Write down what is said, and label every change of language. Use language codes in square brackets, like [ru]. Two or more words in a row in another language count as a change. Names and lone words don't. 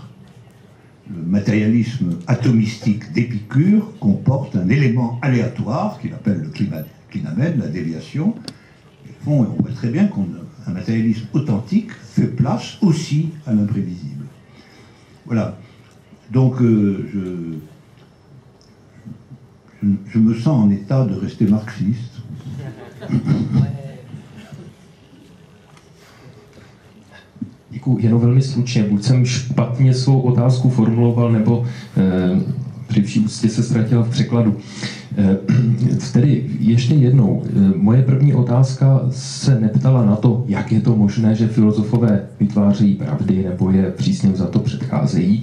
[fr] Le matérialisme atomistique d'Épicure comporte un élément aléatoire qu'il appelle le clinamen, la déviation. Et au fond, on voit très bien qu'un matérialisme authentique fait place aussi à l'imprévisible. Voilà. Donc, je me sens en état de rester marxiste. [cs] Děkuji, jenom velmi stručně. Buď jsem špatně svou otázku formuloval, nebo při vší úctě se ztratil v překladu. Tedy ještě jednou, moje první otázka se neptala na to, jak je to možné, že filozofové vytvářejí pravdy, nebo je přísně za to předcházejí.